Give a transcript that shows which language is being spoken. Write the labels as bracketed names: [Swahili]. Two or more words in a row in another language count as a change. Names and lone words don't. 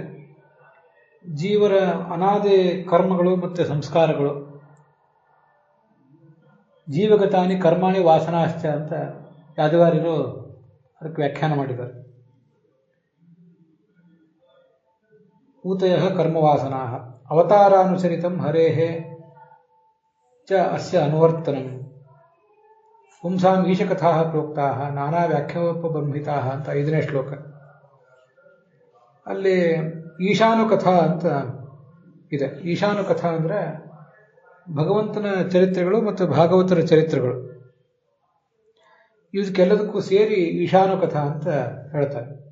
[Kannada] ಜೀವರ ಅನಾದಿ ಕರ್ಮಗಳು ಮತ್ತು ಸಂಸ್ಕಾರಗಳು, [Sanskrit] ಜೀವಗತಾನಿ ಕರ್ಮಾಣಿ ವಾಸನಾಶ್ಚ [Kannada] ಅಂತ ಯಾದವಾರ್ಯರು ಅದಕ್ಕೆ ವ್ಯಾಖ್ಯಾನ ಮಾಡಿದ್ದಾರೆ. [Sanskrit] ಊತಯ ಕರ್ಮವಾಸನಾ ಅವತಾರಾನುಸರಿತಂ ಹರೇಃ ಚ ಅಸ್ಯ ಅನುವರ್ತನಂ ಪುಂಸಾಂ ಈಶಕಥಾ ಪ್ರೋಕ್ತಾ ನಾನಾ ವ್ಯಾಖ್ಯೋಪಬ್ರಹ್ಮಿತಾ [Kannada] ಅಂತ 5ನೇ ಶ್ಲೋಕ. ಅಲ್ಲಿ ಈಶಾನುಕಥಾ ಅಂತ ಇದೆ. ಈಶಾನುಕಥಾ ಅಂದರೆ ಭಗವಂತನ ಚರಿತ್ರೆಗಳು ಮತ್ತು ಭಾಗವತರ ಚರಿತ್ರೆಗಳು, ಇದಕ್ಕೆಲ್ಲದಕ್ಕೂ ಸೇರಿ ಈಶಾನುಕಥಾ ಅಂತ ಹೇಳ್ತಾರೆ.